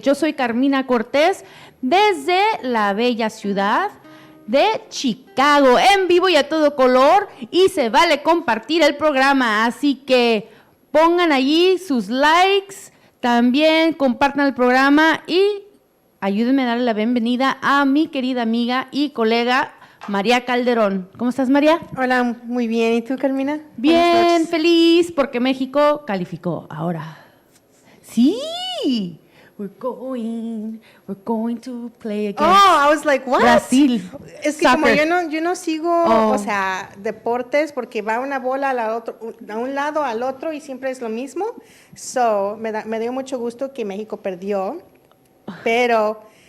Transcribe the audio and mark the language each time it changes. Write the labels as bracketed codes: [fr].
[es] Yo soy Carmina Cortés desde la bella ciudad de Chicago, en vivo y a todo color, y se vale compartir el programa, así que pongan allí sus likes, también compartan el programa y ayúdenme a darle la bienvenida a mi querida amiga y colega María Calderón. ¿Cómo estás, María? Hola, muy bien. ¿Y tú, Carmina? Bien, feliz porque México calificó ahora. Sí. [en] We're going to play against I was like, what? [es] Brasil. Es que [en] Soccer. [es] como yo no sigo, o sea, deportes, porque va una bola a un lado al otro y siempre es lo mismo. So, me dio mucho gusto que México perdió, pero